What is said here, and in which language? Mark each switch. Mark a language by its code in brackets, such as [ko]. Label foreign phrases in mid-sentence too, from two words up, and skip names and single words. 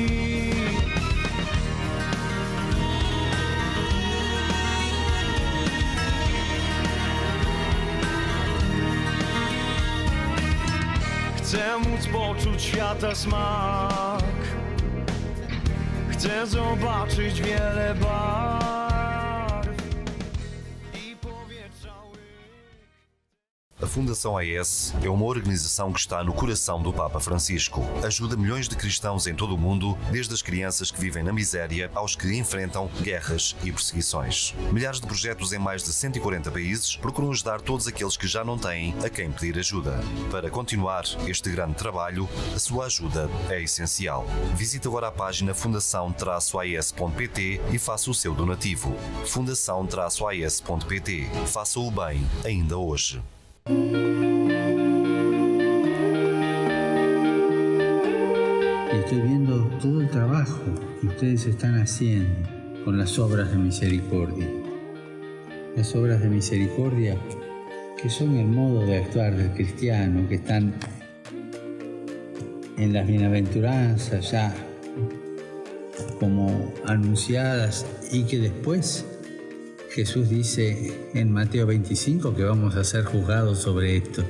[pl] Chcę móc poczuć świata smak, chcę zobaczyć wiele barw i powietrza. [pt] A Fundação AIS é uma organização que está no coração do Papa Francisco. Ajuda milhões de cristãos em todo o mundo, desde as crianças que vivem na miséria aos que enfrentam guerras e perseguições. Milhares de projetos em mais de 140 países procuram ajudar todos aqueles que já não têm a quem pedir ajuda. Para continuar este grande trabalho, a sua ajuda é essencial. Visite agora a página fundação-ais.pt e faça o seu donativo. fundação-ais.pt. Faça o bem ainda hoje. [es] Estoy viendo todo el trabajo que ustedes están haciendo con las obras de misericordia. Las obras de misericordia que son el modo de actuar del cristiano, que están en las bienaventuranzas ya como anunciadas y que después Jesús dice en Mateo 25 que vamos a ser juzgados sobre esto.